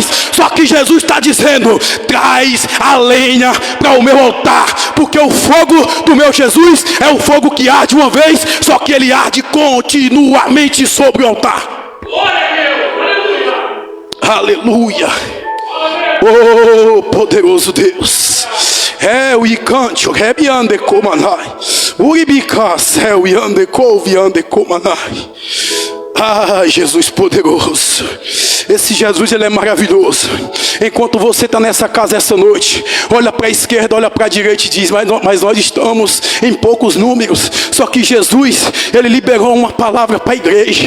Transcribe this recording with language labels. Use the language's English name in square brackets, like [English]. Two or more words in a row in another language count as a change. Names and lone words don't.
[Portuguese] Só que Jesus está dizendo: traz a lenha para o meu altar, porque o fogo do meu Jesus é o fogo que arde uma vez, só que ele arde continuamente sobre o altar. Glória a Deus, aleluia. Aleluia. Oh, poderoso Deus. É o icante, o rebiande comanai. O ibica, céu e ande couve comanai. Ah, Jesus poderoso. Esse Jesus, ele é maravilhoso. Enquanto você está nessa casa essa noite, olha para a esquerda, olha para a direita e diz: mas nós estamos em poucos números. Só que Jesus, ele liberou uma palavra para a igreja.